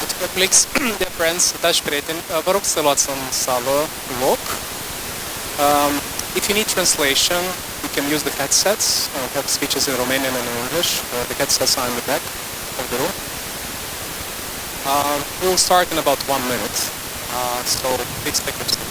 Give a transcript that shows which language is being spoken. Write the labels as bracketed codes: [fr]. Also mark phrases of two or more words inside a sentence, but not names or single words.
[en] colleagues, dear friends, [ro] dragi prieteni, vă rog să luați în sală loc. [en] If you need translation, you can use the headsets. We have speeches in Romanian and in English. The headsets are in the back of the room. We will start in about 1 minute, so please take your seats.